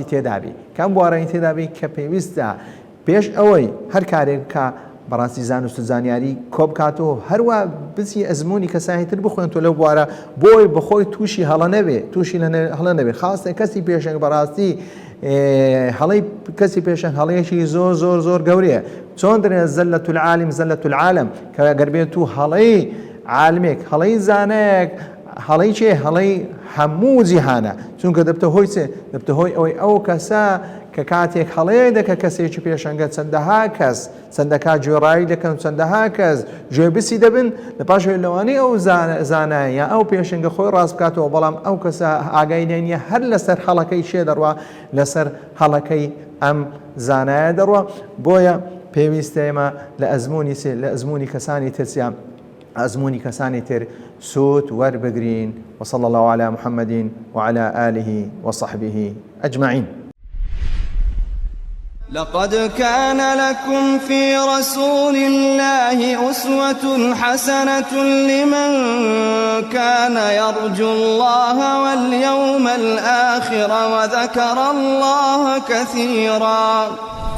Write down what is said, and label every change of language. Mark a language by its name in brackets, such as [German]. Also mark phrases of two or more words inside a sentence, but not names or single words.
[Central Kurdish] تێدابی کە ئەم بوارانی تێدابی کە پێویستە پێش ئەوەی هەر کارێک کە بەڕاستی زانست و زانیاری کۆبکاتەوە هەروە بچی ئەزمموی کەسانی تر بخوێن تۆ لەو بوارە بۆی بەخۆی تووشی هەڵە نەبێ تووشی هەڵە نەبێ خاستە کەسی پێشەنگ بەڕاستی هەڵەی کەسی پێشەنگ هەڵەیەکی زۆر گەورەیە چۆن دەرێ [Arabic] زەلەت العالم زەلەت العالم [Central Kurdish] کە گەر بێت و هەڵەی عالمێک هەڵەی زانەیەک هەڵەی چێ هەڵەی هەموو جیهانە چونکە دەبتە هۆی چێ دەبتە هۆی ئەوەی ئەو کەسە کە کاتێک هەڵەیە دەکە کەسێکی پێشەنگە چەندەها کەس چەندەکە گوێڕایی دەکەن چەندەها کەس گوێبسی دەبن لە پاشەوەی لەوانەی ئەو زانایە یا ئەو پێشەنگە خۆی ڕاست بکاتەوە بەڵام ئەو کەسە ئاگای نیە هەر لەسەر هەڵەکەی شێ دەڕوا لەسەر هەڵەکەی ئەم زانایە دەڕوا بۆیە پێویستە ئێمە لە ئەزمموی کەسانی ترسیان ئەزمموی کەسانی تر سوود وەربگرین [Arabic] وصلى الله على محمد وعلى آله وصحبه أجمعين. لقد كان لكم في رسول الله أسوة حسنة لمن كان يرجو الله واليوم الآخر وذكر الله كثيرا.